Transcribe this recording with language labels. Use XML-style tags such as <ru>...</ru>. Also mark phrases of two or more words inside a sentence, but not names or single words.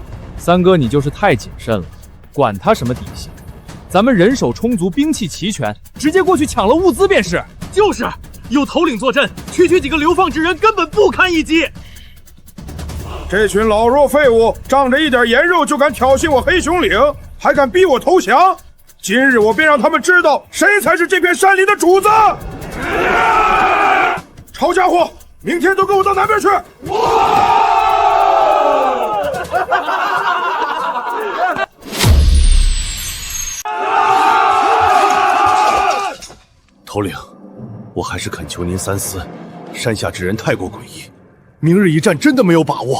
<zh>三哥，你就是太謹慎了，管他什麼底細，咱們人手充足，兵器齊全，直接過去搶了物資便是。就是，有頭領坐鎮，區區幾個流放之人根本不堪一擊。這群老弱廢物，仗着一點鹽肉就敢挑釁我黑熊嶺，還敢逼我投降！今日我便讓他們知道，誰才是這片山林的主子！抄家伙，明天都跟我到南邊去！头領，我還是懇求您三思，山下之人太過詭異，明日一戰真的沒有把握。</zh>